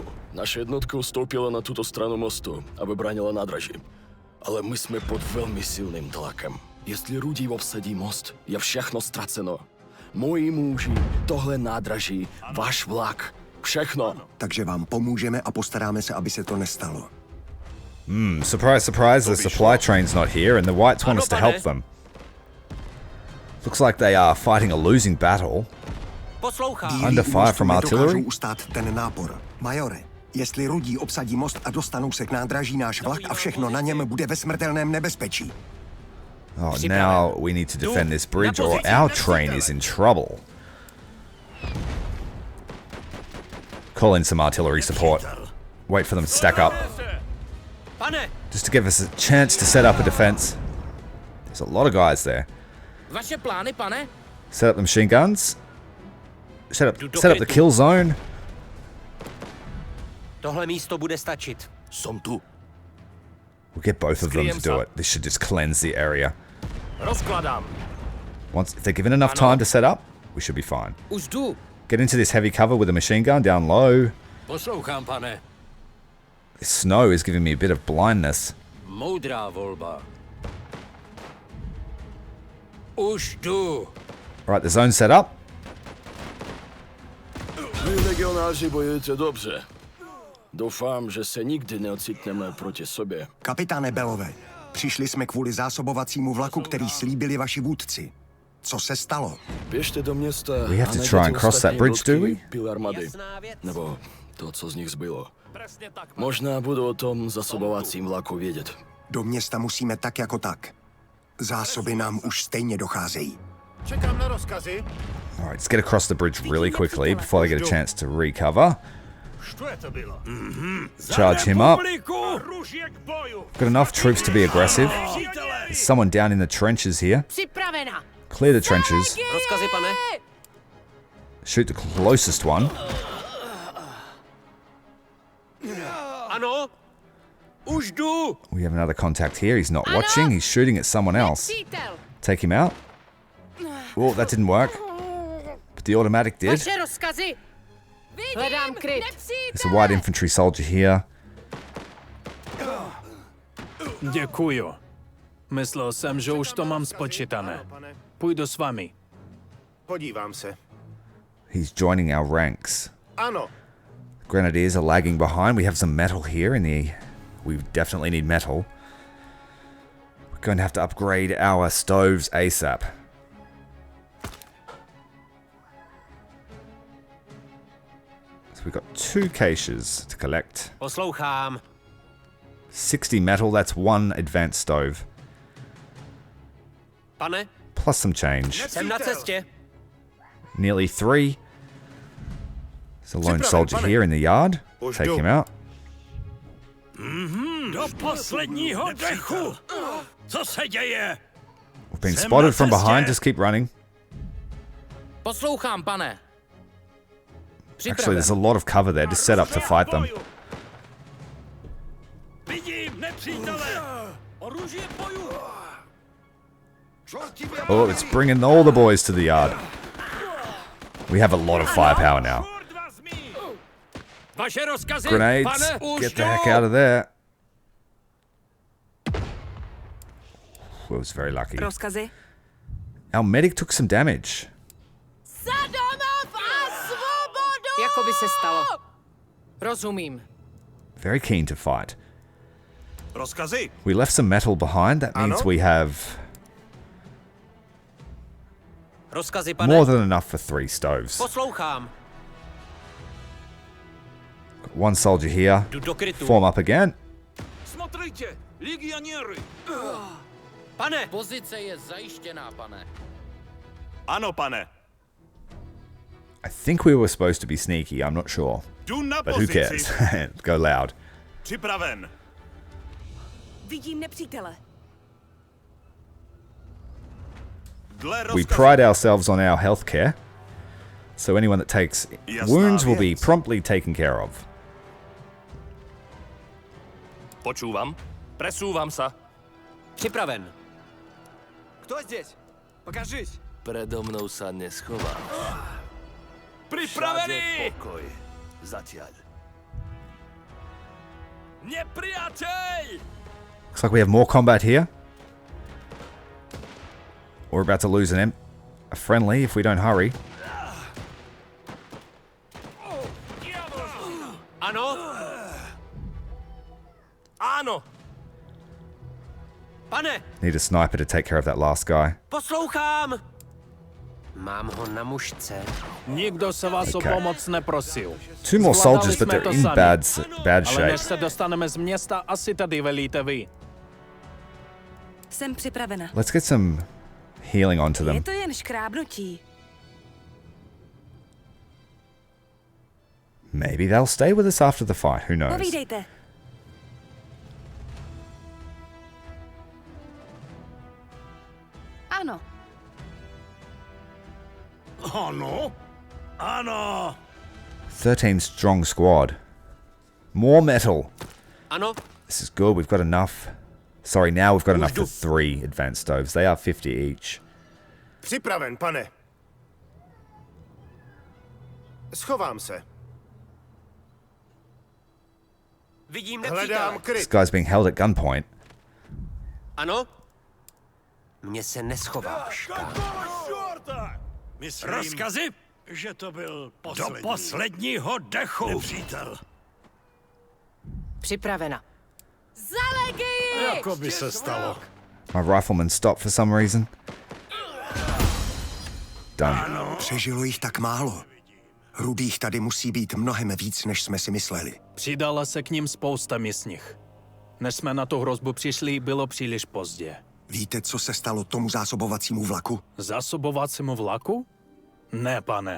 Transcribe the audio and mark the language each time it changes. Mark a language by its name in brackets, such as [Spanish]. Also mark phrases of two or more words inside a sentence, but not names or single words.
[Czech] Naše jednotka ustoupila na tuto stranu mostu, aby bránila nádraží. Ale my jsme pod velmi silným tlakem. Jestli Rudí obsadí most, je všechno ztraceno. Moji muži, tohle nádraží, váš vlak, všechno. Takže vám pomůžeme a postaráme se, aby se to nestalo. [English] Surprise, surprise, the supply train's not here and the Whites want us to help them. Looks like they are fighting a losing battle. [Czech] Poslouchám. [English] Under fire from artillery? [Czech] Nedokážou ustát ten nápor. Majore, jestli Rudí obsadí most a dostanou se k nádraží, náš vlak a všechno na něm bude ve smrtelném nebezpečí. [English] Oh, now we need to defend this bridge or our train is in trouble. Call in some artillery support. Wait for them to stack up. [Czech] Pane, [English] Just to give us a chance to set up a defense. There's a lot of guys there. [Czech] Vaše plány, pane? [English] Set up the machine guns. Set up the kill zone. [Czech] tohle místo bude stačit. [Slovak] Som tu. [English] We'll get both of them to do it. This should just cleanse the area. [Czech] Rozkladám. [English] If they're given enough time to set up, we should be fine. [Czech] Už jdu. [English] Get into this heavy cover with a machine gun down low. [Czech] Poslouchám, pane. [English] This snow is giving me a bit of blindness. [Czech] Moudrá volba. Už jdu. [English] Right, the zone's set up. [Czech] Vy legionáři bojujete dobře. Doufám, že se nikdy neocitneme proti sobě. Kapitáne Belové, přišli jsme kvůli zásobovacímu vlaku, který slíbili vaši vůdci. Co se stalo? Běžte do města [English] We have a to [Czech] najděte [English] try and cross that [Czech] ostatní [English] bridge, do [Czech] lodky [English] we? [Czech] Pil armády. Jasná věc. Nebo to, co z nich zbylo. Možná budu o tom zásobovacím vlaku vědět. Do města musíme tak jako tak. Zásoby nám už stejně docházejí. Čekám na rozkazy. [English] Alright, let's get across the bridge really quickly before they get a chance to recover. [Czech] Što je to bylo? [English] Charge him up. [Czech] Růžě k boju. [English] Got enough troops to be aggressive. There's someone down in the trenches here. [Czech] Připravena. [English] Clear the trenches. [Czech] Rozkazy, pane. [English] Shoot the closest one. [Czech] Ano. Už jdu. [English] We have another contact here. He's not watching. He's shooting at someone else. [Czech] Přítel. [English] Take him out. Oh, that didn't work. But the automatic did. [Czech] Vaše rozkazy. Hledám kryt. [English] There's a white infantry soldier here. [Czech] Děkuju. Myslel jsem, že už to mám spočítané. Půjdu s vámi. Podívám se. [English] He's joining our ranks. [Czech] Ano. [English] Grenadiers are lagging behind. We have some metal here in the... We definitely need metal. We're going to have to upgrade our stoves ASAP. So we've got 2 caches to collect. [Czech] Poslouchám. [English] 60 metal, that's 1 advanced stove. [Czech] Pane, [English] Plus some change. [Czech] jsem na cestě. [English] Nearly 3. There's a lone soldier here in the yard. Take him out. [Czech] Do posledního dechu. Co se děje? [English] We've been spotted from behind. Just keep running. [Czech] Poslouchám, pane. [English] Actually, there's a lot of cover there. Just set up to fight them. [Czech] Vidím nepřítele. Oruží boju. [English] Oh, it's bringing all the boys to the yard. We have a lot of firepower now. [Czech] Vaše rozkazy, [English] Grenades. [Czech] pane. Už [English] Get the [Czech] jdu. [English] heck out of there. Was very lucky. [Czech] Rozkazy? [English] Our medic took some damage. [Czech] Za domov a svobodu! Jako by se stalo. Rozumím. [English] Very keen to fight. [Czech] Rozkazy? [English] We left some metal behind. That means we have [Czech] Rozkazy, pane. [English] more than enough for 3 stoves. [Czech] Poslouchám. [English] Got 1 soldier here. [Czech] Jdu do krytu. [English] Form up again. [Russian] Смотрите, legioniery. [Czech] Pane, Pozice je zajištěná, pane. Ano, pane. [English] I think we were supposed to be sneaky, I'm not sure. [Czech] Jdu na [English] But who [Czech] pozici. [English] cares? Go loud. [Czech] Připraven. Vidím nepřítele. Dle [English] We [Czech] rozkazu. [English] pride ourselves on our healthcare, so anyone that takes wounds will be promptly taken care of. [Slovak] Počúvam. Presúvam sa. [Czech] Připraven. [Russian] Кто здесь? Покажись. [Slovak] Predo mnou sa neschováš. Pripravený! Pokoj. Zatiaľ. Nepriateľ! [English] Looks like we have more combat here. We're about to lose a friendly if we don't hurry. [Czech] Ano? [Slovak] Áno. [Czech] Pane, [English] Need a sniper to take care of that last guy. [Czech] poslouchám! Mám ho na mušce. Nikdo se vás o [English] Okay. [Czech] pomoc neprosil. [English] 2 more [Czech] Zvládali [English] soldiers, but [Czech] jsme [English] they're [Czech] to [English] in [Czech] sami. [English] bad [Czech] Ale než [English] shape. [Czech] se dostaneme z města, asi tady velíte vy. Jsem připravena. [English] Let's get some healing onto [Czech] Je [English] them. [Czech] to jen škrábnutí. [English] Maybe they'll stay with us after the fight. Who knows? [Czech] Povídejte. Ano. Ano. Ano. [English] 13 strong squad. More metal. [Czech] Ano? [English] This is good. We've got enough. Sorry, now we've got enough for 3 advanced stoves. They are 50 each. [Czech] Připraven, pane. Schovám se. Vidím Hledám nepřítele. [English] This [Czech] kryt. [English] guy's being held at gunpoint. [Czech] Ano? Mně se neschováš. Myslím, Rozkazy? že to byl Do posledního dechu. nepřítel. Připravena. Za legii! Jako by se stalo. [English] My rifleman stopped for some reason. Done. [Czech] Přežilo jich tak málo. Rudých tady musí být mnohem víc, než jsme si mysleli. Přidala se k ním spousta místních. Než jsme na tu hrozbu přišli, bylo příliš pozdě. Víte, co se stalo tomu zásobovacímu vlaku? Zásobovacímu vlaku? Ne, pane.